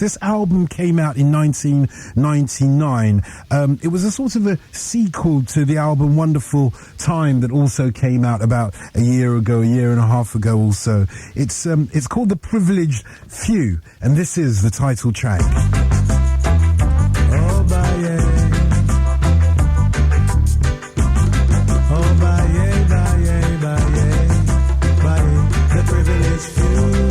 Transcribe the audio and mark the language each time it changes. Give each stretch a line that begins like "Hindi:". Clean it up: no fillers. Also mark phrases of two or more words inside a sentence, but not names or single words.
English: This album came out in 1999. It was a sort of a sequel to the album Wonderful Time that also came out about a year ago, a year and a half ago also. It's called The Privileged Few, and this is the title track. Oh, baye. Oh, baye, baye, baye, baye. The privileged few.